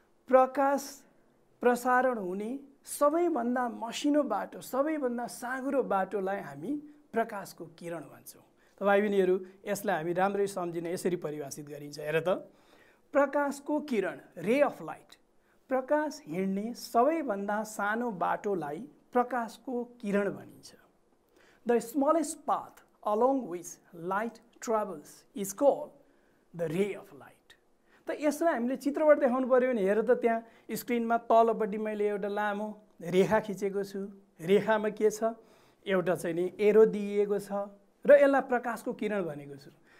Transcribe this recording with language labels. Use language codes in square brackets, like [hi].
[ne] प्रकाश प्रसारण हुने सबैभन्दा मसिनो बाटो, सबैभन्दा साँघुरो बाटोलाई हामी प्रकाशको किरण भन्छौँ। त भाइ बहिनीहरू, यसलाई हामी राम्ररी सम्झिन यसरी परिभाषित गरिन्छ। हेर त, प्रकाशको किरण, रे अफ लाइट, प्रकाश हिँड्ने सबैभन्दा सानो बाटोलाई प्रकाशको किरण भनिन्छ। [en] The smallest path along which light travels is called the ray of light. [ne] त यसलाई हामीले चित्रबाट देखाउनु पर्यो भने हेर त, त्यहाँ स्क्रिनमा तलपट्टि मैले एउटा लामो रेखा खिचेको छु। रेखामा के छ? एउटा चाहिँ नि एरो दिइएको छ र यसलाई प्रकाशको किरण भनेको छु।